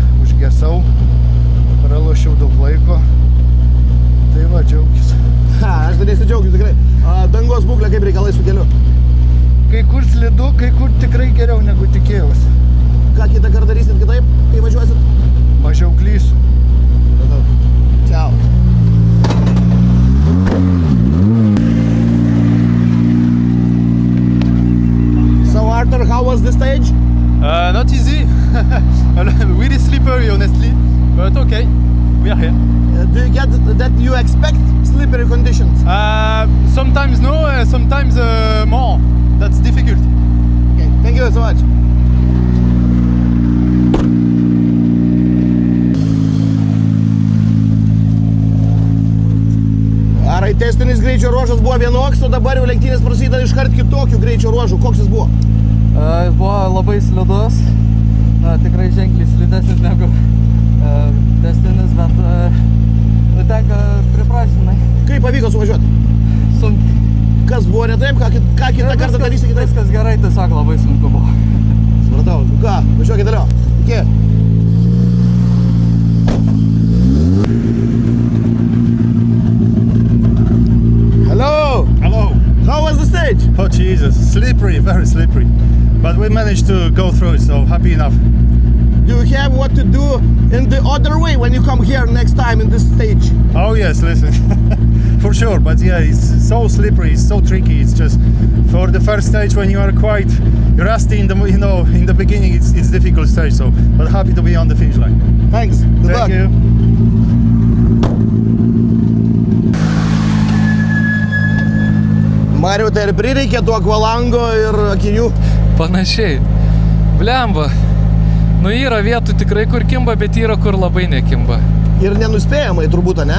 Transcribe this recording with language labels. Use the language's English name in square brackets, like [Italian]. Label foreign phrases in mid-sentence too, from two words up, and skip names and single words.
[Lithuanian] Užgesau, pralošiau daug laiko, tai va, džiaugis. Aš dar nesidžiaugiu tikrai. Dangos būklė kaip reikalai su keliu? Kai kur slidu, kai kur tikrai geriau negu tikėjausi. Ką kitą kartą darysit kitaip, kai važiuosit? Mažiau klysiu. Ciao. [English] So Arthur, how was the stage? Not easy. Really slippery, honestly, but okay, we are here. Do you get that you expect slippery conditions? Sometimes no, sometimes more. That's difficult. Okay, thank you so much. [Lithuanian] Ar testinis greičio ruožas buvo vienoks, o dabar jau lenktynės prasideda iškart kitokių greičio ruožų? Koks jis buvo? Jis buvo labai slidus, tikrai ženkliai slidesnis negu testinis, bet tenka priprasinai. Kaip pavyko suvažiuoti? Sunkiai. Kas buvo ne taip, ką kitą kartą darysi kitaip? Viskas gerai, tiesiog labai sunku buvo. Supratau, ką, važiuokit toliau. Iki. [English] Hello. How was the stage? Oh Jesus, slippery, very slippery. But we managed to go through it, so happy enough. Do you have what to do in the other way when you come here next time in this stage? Oh yes, listen. for sure. But yeah, it's so slippery, it's so tricky. It's just for the first stage when you are quite rusty in the in the beginning, it's difficult stage. So, but happy to be on the finish line. Thanks. Good luck. Thank you. [Lithuanian] Mariau, tai ir prireikė tų akvalango ir akinių. Panašiai. Blemba. Nu yra vietų tikrai kur kimba, bet yra kur labai nekimba. Ir nenuspėjamai turbūt, ne?